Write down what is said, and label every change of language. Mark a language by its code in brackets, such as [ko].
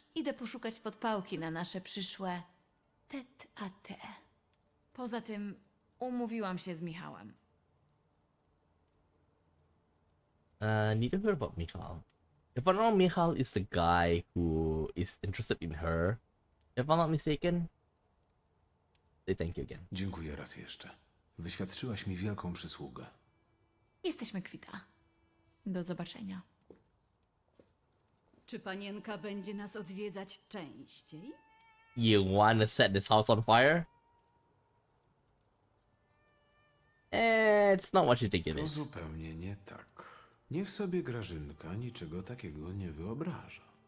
[pl] Idę poszukać podpałki na nasze przyszłe tete-a-te. Poza tym umówiłam się z Michałem. [en] Need to hear about Michal. If I'm not, Michal is the guy who is interested in her. If I'm not mistaken. Say thank you again. [pl] Dziękuję raz jeszcze. Wyświadczyłaś mi wielką przysługę. Jesteśmy kwita. Do zobaczenia. Czy panienka będzie nas odwiedzać częściej? [en] You wanna set this house on fire? It's not what you think it [pl] To [en] is. [pl] zupełnie nie tak. Niech sobie Grażynka niczego takiego nie wyobraża.